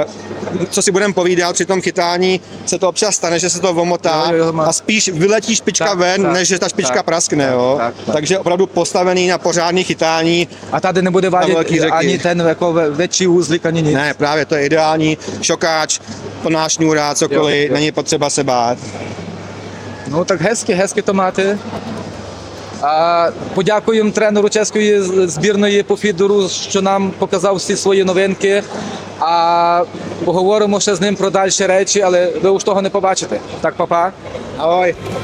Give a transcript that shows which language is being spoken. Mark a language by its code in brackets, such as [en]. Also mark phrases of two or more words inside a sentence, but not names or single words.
[cs] Co si budeme povídat, při tom chytání se to občas stane, že se to omotá a spíš vyletí špička ven, než že ta špička praskne. Takže opravdu postavený na pořádný chytání. A tady nebude vádět ani ten jako větší úzlík, ani nic. Ne, právě to je ideální. Šokáč, plná šňůra, cokoliv, není potřeba se bát. No tak hezky to máte. [uk] А подякуємо тренеру чеської збірної по фідеру, що нам показав всі свої новинки. А поговоримо ще з ним про дальші речі, але ви уж того не побачите. Так, па-па. [cs] Ahoj.